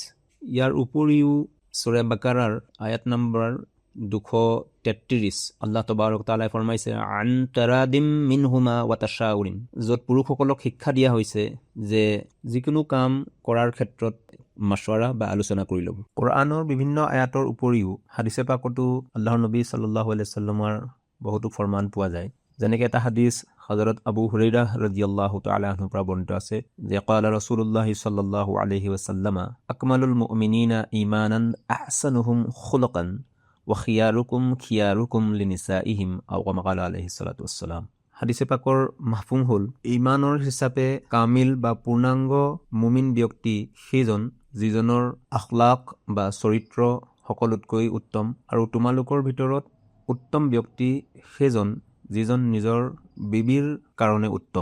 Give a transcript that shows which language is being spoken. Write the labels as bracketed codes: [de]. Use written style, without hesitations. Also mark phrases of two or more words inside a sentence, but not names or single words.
[as] ইয়াৰ উপৰিও সূৰা বাকাৰাৰ আয়াত নম্বৰ 233 আল্লাহ তবাৰক তাআলাই ফৰমাইছে [ar] عن تراض منهما وتشاور, [as] য'ত পুৰুষসকলক শিক্ষা দিয়া হৈছে যে যিকোনো কাম কৰাৰ ক্ষেত্ৰত মাছৱাৰা বা আলোচনা কৰি ল'ব। কোৰআনৰ বিভিন্ন আয়াতৰ উপৰিও হাদিছে পাকতো আল্লাহৰ নবী [ar] صلى الله عليه وسلم [as] বহুতো ফৰমান পোৱা যায়। যেনেকৈ এটা হাদিছ হযৰত আবু হুৰাইৰা [ar] رضي الله تعالى عنه [as] পৰা বৰ্ণিত আছে যে [ar] قال رسول الله صلى الله عليه وسلم أكمل المؤمنين إيمانا أحسنهم خلقا وخياركم خياركم لنسائهم أو كما قال عليه الصلاة والسلام. [as] হাদিছে পাকৰ মাহফুম হ'ল ঈমানৰ হিচাপে কামিল বা পূৰ্ণাংগ মুমিন ব্যক্তি সেইজন যিজনৰ আখলাক বা চৰিত্ৰ সকলোতকৈ উত্তম, আৰু তোমালোকৰ ভিতৰত উত্তম ব্যক্তি সেইজন যিজন নিজৰ বিবিৰ কাৰণে উত্তম।